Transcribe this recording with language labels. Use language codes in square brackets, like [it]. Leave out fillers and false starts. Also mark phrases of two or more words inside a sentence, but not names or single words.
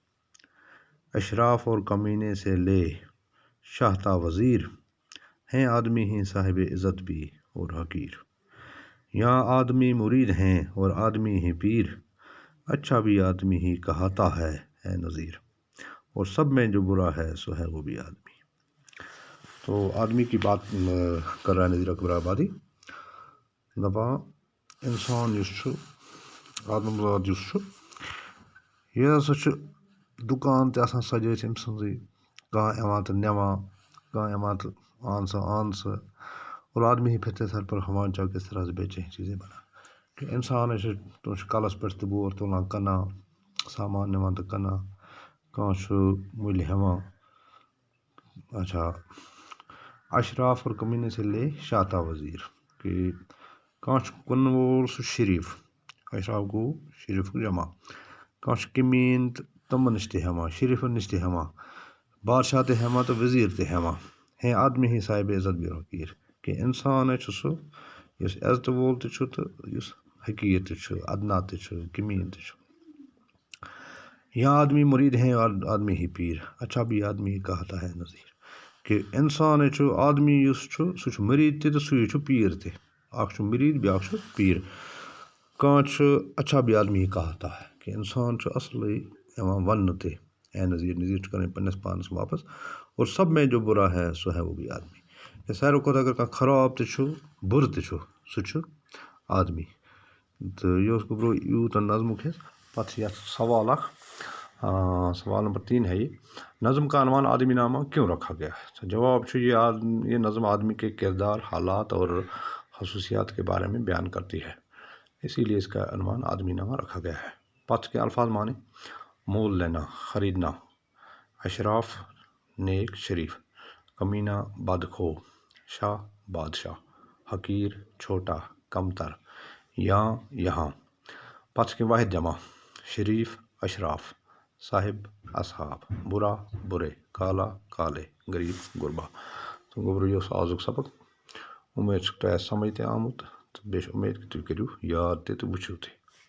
[ur] اشراف اور کمینے سے لے شاہ تا وزیر، ہیں آدمی ہی صاحب عزت بھی اور حقیر، یہاں آدمی مرید ہیں اور آدمی ہی پیر، اچھا بھی آدمی ہی کہاتا ہے اے نذیر، اور سب میں جو برا ہے سو ہے وہ بھی آدمی۔ تو آدمی کی بات کر رہا ہے نذیر اکبر آبادی، [ks] دپان انسان آدم زاد یہ ہسا دکان تہ آسان سجٲیِتھ أمۍ سٕنٛزٕے، کانٛہہ یِوان تہٕ نِوان، کانٛہہ یِوان تہٕ آن سا [ur] اور آدمی ہی پھرتے سر پر ہوا چاہ، کس طرح سے بیچے ہیں چیزیں بنا [ks] کہ انسان تم کلس پٮ۪ٹھ تہٕ بور تُلان کٕنان، سامان نِوان تہٕ کٕنان، کانٛہہ چھُ مٔلۍ ہٮ۪وان۔ [ur] اچھا، اشراف اور کمینے سے لے شاہ تا وزیر، [ks] کہ کانٛہہ چھُ کٕنن وول سُہ شریٖف، اشراف گوٚو شریٖفُک جمع، کانٛہہ چھُ کمیٖن تہٕ تِمن نِش تہِ ہٮ۪وان، شریٖفن نِش تہِ ہٮ۪وان، بادشاہ تہِ ہٮ۪وان تہٕ وزیٖر تہِ ہٮ۪وان، [ur] ہیں آدمی ہی صاحب عزت بھی حقیٖر، [ks] کہ اِنسانے چھُ سُہ یُس عزتہٕ وول تہِ چھُ تہٕ یُس حقیٖر تہِ چھُ، ادنا تہِ چھُ، کمیٖن تہِ چھُ۔ [ur] یہاں آدمی مرید ہیں اور آدمی ہی پیر، اچھا بھی آدمی کہتا ہے نذیر، [ks] کہ انسانے چھُ آدمی یُس چھُ سُہ چھُ مرید تہِ تہٕ سُے چھُ پیٖر تہِ، اکھ چھُ مرید بیٛاکھ چھُ پیٖر۔ کانٛہہ چھُ [ur] اچھا بھی آدمی کہتا ہے، [ks] کہ انسان چھُ اصلٕے یِوان وننہٕ تہِ [ur] اے نذیر، [ks] نذیر چھُ کران پننِس پانس واپس، [ur] اور سب میں جو برا ہے سو ہے وہ بھی آدمی، [ks] کہ ساروی کھۄتہٕ اگر کانٛہہ خراب تہِ چھُ بُرٕ تہِ چھُ سُہ چھُ آدمی۔ تہٕ یہ اوس گوٚبرو یوٗت نظمُک حصہٕ۔ پتہٕ چھِ یتھ سوال اکھ، [ur] سوال نمبر 3 ہے یہ، نظم کا عنوان آدمی نامہ کیوں رکھا گیا ہے؟ جواب چھُ یہ نظم آدمی کے کردار، حالات اور خصوصیات کے بارے میں بیان کرتی ہے، اسی لیے اس کا عنوان آدمی نامہ رکھا گیا ہے۔ پتھ کے الفاظ معنی: مول لینا، خریدنا، اشراف نیک شریف، کمینہ بدخو، شاہ بادشاہ، حقیر چھوٹا کمتر، یہاں۔ پتھ کے واحد جمع: شریف اشراف، صاحب اصحاب، برا برے، کالا کالے، غریب غربا۔ [ks] تو گوٚبرو یہِ اوس آزُک سبق، اُمید چھُ تۄہہِ آسہِ سمجھ تہِ آمُت، تہٕ بیٚیہِ چھِ اُمید کہ تُہۍ کٔرِو یاد تہِ تہٕ وٕچھِو تہِ۔